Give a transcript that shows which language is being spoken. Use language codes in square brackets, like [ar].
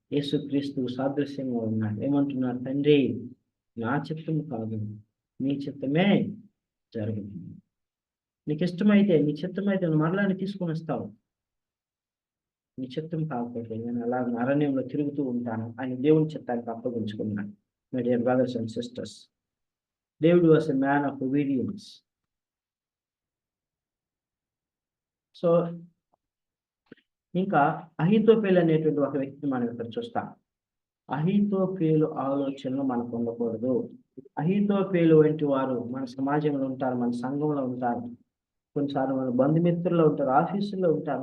[te] యేసుక్రీస్తు సాదృశ్యంగా ఉన్నాడు. ఏమంటున్నాడు? తండ్రి, నా చిత్తం కాదు, నీ చిత్తమే జరగదు. నీకు ఇష్టమైతే, నీ చిత్తమైతే మరలాన్ని తీసుకొని వస్తావు. నీ చిత్తం కాకపోతే నేను అలా అరణ్యంలో తిరుగుతూ ఉంటాను అని దేవుని చిత్తానికి అప్పగించుకున్నాడు. [en] my dear brothers and sisters. David was a man of obedience. [te] So ఇంకా అహీతోఫెలు అనేటువంటి ఒక వ్యక్తిని మనం ఇక్కడ చూస్తాం. అహీతోఫెలు ఆలోచనలు మనకు ఉండకూడదు. అహీతోఫెలు వంటి వారు మన సమాజంలో ఉంటారు, మన సంఘంలో ఉంటారు, కొన్నిసార్లు మన బంధుమిత్రుల్లో ఉంటారు, ఆఫీసుల్లో ఉంటారు.